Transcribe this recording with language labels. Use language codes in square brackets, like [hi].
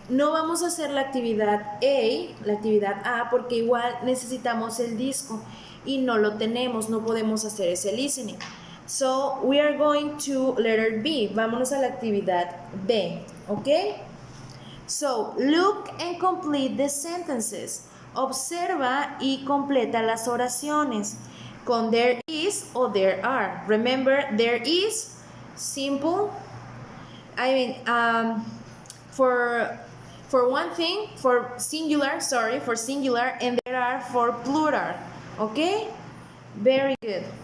[es] No vamos a hacer la actividad A, porque igual necesitamos el disco y no lo tenemos, no podemos hacer ese listening. [en] So we are going to letter B. [es] Vámonos a la actividad B, ¿ok? [en] So, look and complete the sentences. [es] Observa y completa las oraciones con there is o there are. [en] Remember, there is, simple. I mean, for one thing, for singular, and there are for plural. Okay? Very good.